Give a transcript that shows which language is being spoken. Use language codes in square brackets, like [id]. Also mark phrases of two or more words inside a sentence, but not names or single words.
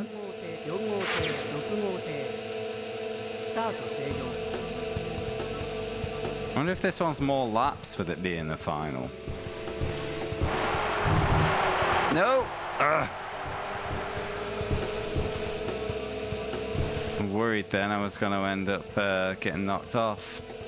[ja] 4 号艇、4号艇、6号艇スタート制御 [en] I wonder if this one's more laps with it being the final. No! Ugh. I'm worried then I was going to end up getting knocked off.